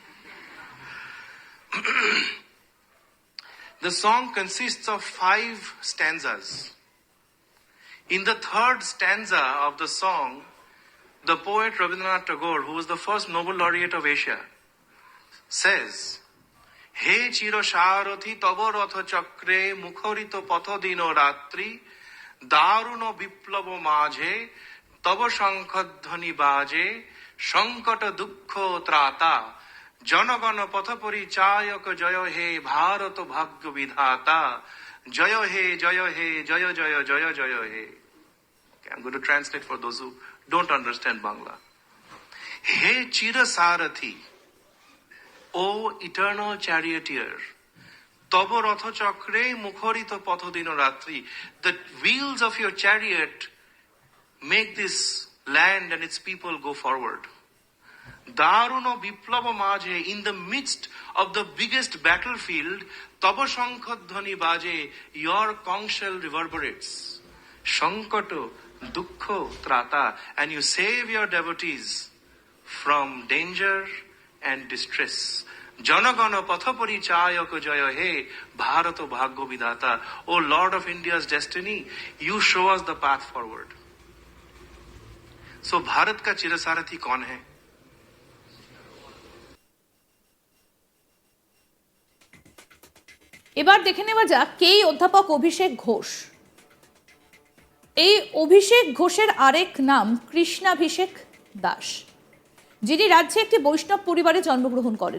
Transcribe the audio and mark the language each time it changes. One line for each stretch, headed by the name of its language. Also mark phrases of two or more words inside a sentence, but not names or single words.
English: The song consists of 5 stanzas. In the 3rd stanza of the song, the poet Rabindranath Tagore, who was the first Nobel laureate of Asia, says,
Bangla: হে চির সারথি তব রথ চক্রে মুখরিত পথ দিন রাত্রি দারুণ বিপ্লব মাঝে তব শঙ্খধ্বনি বাজে সংকট দুঃখ ত্রাতা জনগণ পথ পরিচায়ক জয় হে ভারত ভাগ্য বিধাতা জয় হে জয় হে জয় জয় জয় জয় হে।
English: I'm going to translate for those who don't understand Bangla.
Bangla: হে চির সারথি,
English: O eternal charioteer,
Bangla: তব রথ চক্রে মুখরিত পথ দিন রাত্রি,
English: the wheels of your chariot make this land and its people go forward.
Bangla: দারুণ বিপ্লব মাঝে,
English: in the midst of the biggest battlefield,
Bangla: তব শঙ্খধ্বনি বাজে,
English: your conch shell reverberates.
Bangla: সংকট দুঃখ ত্রাতা,
English: and you save your devotees from danger and distress.
Bangla: জনগণ পথপরিচায়ক জয় হে, ভারত ভাগ্য বিধাতা.
English: O Lord of India's destiny, you show us the path forward.
Hindi: So भारत का चिरसारथी कौन है?
Bangla: এবার দেখে নেওয়া যাক কে অধ্যাপক অভিষেক ঘোষ। এই অভিষেক ঘোষের আরেক নাম কৃষ্ণাভিষেক দাস, যিনি রাজ্যে একটি বৈষ্ণব পরিবারে জন্মগ্রহণ করেন।